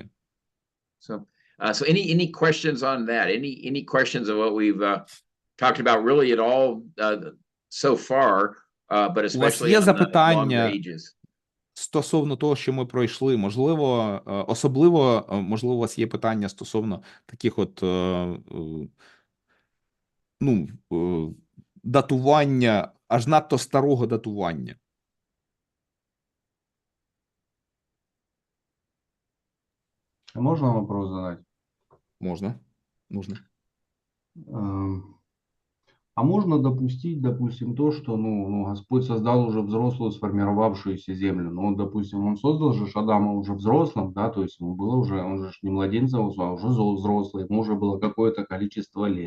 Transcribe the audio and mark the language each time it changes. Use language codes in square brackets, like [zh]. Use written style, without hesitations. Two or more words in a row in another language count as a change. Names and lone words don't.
[en] So any questions on that? Any questions of what we've talked about really at all so far, but especially є on the запитання longer ages? [uk] Стосовно того, що ми пройшли, можливо, особливо, можливо, у вас є питання стосовно таких от, датування, аж надто старого датування. [ru] А можно вопрос задать? [uk] Можна. [ru] А можно допустить, допустим, то, что Господь создал уже взрослую сформировавшуюся землю. Ну, допустим, он создал же Адама уже взрослым, да, то есть ему было уже, он же не младенцем, а уже взрослый, ему уже было какое-то количество лет.